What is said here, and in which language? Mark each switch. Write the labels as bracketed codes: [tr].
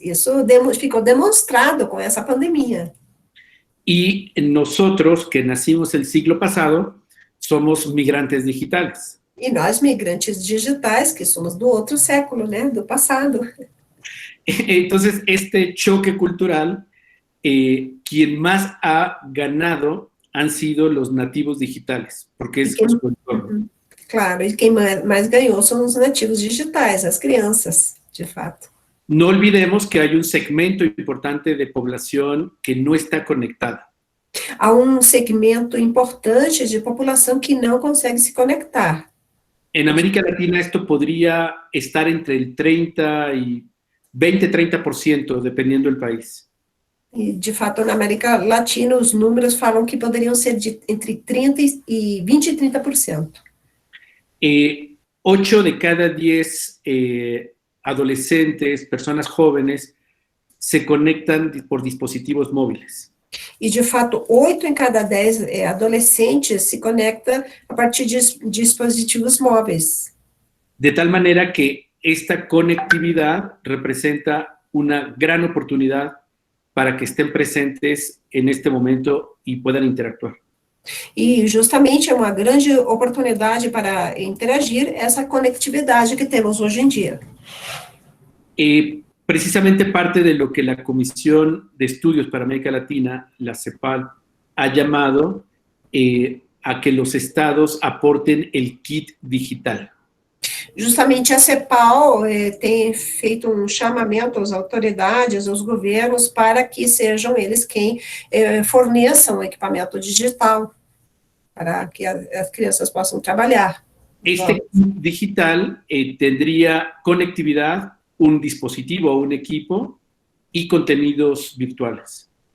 [pt] Isso ficou demonstrado com essa pandemia. [es] Y nosotros, que nacimos el siglo pasado, somos migrantes digitales. [pt] E nós, migrantes digitais, que somos do outro século, né, do passado. [es] Entonces, este choque cultural, quien más ha ganado han sido los nativos digitales, porque es su entorno. [pt] Claro, e quem mais ganhou são os nativos digitais, as crianças, de fato. [es] No olvidemos que hay un segmento importante de población que no está conectada. [pt] Há segmento importante de população que não consegue se conectar. [es] En América Latina esto podría estar entre el 20-30%, dependiendo del país. [pt] E, de fato, na América Latina, os números falam que poderiam ser entre 20 e 30%. [es] 8 de cada 10 adolescentes, personas jóvenes, se conectan por dispositivos móviles. [pt] E, de fato, 8 em cada 10 adolescentes se conectam a partir de dispositivos móveis. [es] de tal manera que esta conectividad representa una gran oportunidad para que estén presentes en este momento y puedan interactuar. [pt] E justamente é uma grande oportunidade para interagir essa conectividade que temos hoje em dia. [es] Precisamente parte de lo que la Comisión de Estudios para América Latina, la CEPAL, ha llamado a que los estados aporten el kit digital. [pt] Justamente a CEPAL tem feito um chamamento às autoridades, aos governos, para que sejam eles quem forneçam o equipamento digital, para que as crianças possam trabalhar. [es] Este kit digital tendría conectividad, un dispositivo o un equipo y contenidos virtuales.